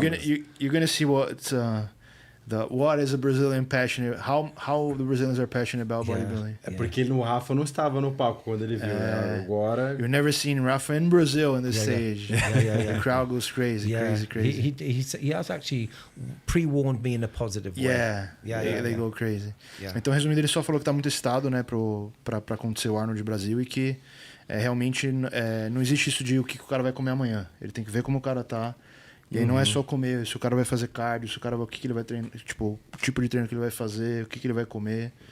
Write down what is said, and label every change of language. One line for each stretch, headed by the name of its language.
English: You're gonna see what is a Brazilian passionate, how the Brazilians are passionate about bodybuilding.
Portuguese: É porque no Rafa não estava no palco quando ele viu, né? Agora...
English: You've never seen Rafa in Brazil in the stage. Yeah. The crowd goes crazy, crazy. He has actually pre-warned me in a positive way. They go crazy. Yeah.
Portuguese: Então, resumindo, ele só falou que tá muito excitado, né, pra acontecer o Arnold Brasil e que realmente não existe isso de o que o cara vai comer amanhã. Ele tem que ver como o cara tá. E aí não é só comer, se o cara vai fazer cardio, se o cara o que ele vai treinar, tipo, o tipo de treino que ele vai fazer, o que ele vai comer.